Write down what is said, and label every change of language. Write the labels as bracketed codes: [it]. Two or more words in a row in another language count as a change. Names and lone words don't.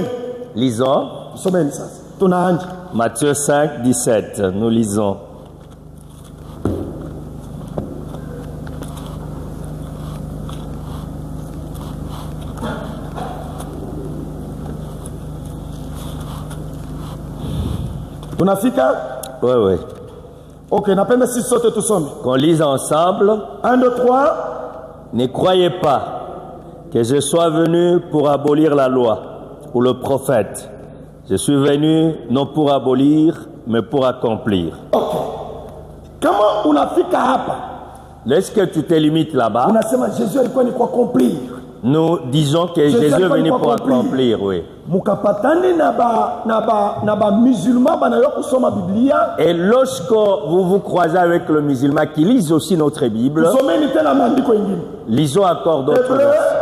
[fr] Lisons. Matthieu 5, 17. Nous lisons. [sw] Tunafika? [fr] Oui, oui. [sw] Ok, napenda si sote tusome. [fr] Qu'on lise ensemble. 1, 2, 3. Ne croyez pas que je sois venu pour abolir la loi ou le prophète. Je suis venu non pour abolir, mais pour accomplir. [sw] Ok. Comment unafika hapa? [fr] Lorsque tu te limites là-bas, [sw] unasema Jésus alikuwa ni kwa accomplir. [fr] Nous disons que Jésus est venu pour accomplir, oui. Et lorsque vous vous croisez avec le musulman qui lise aussi notre Bible, lisons encore d'autres versets.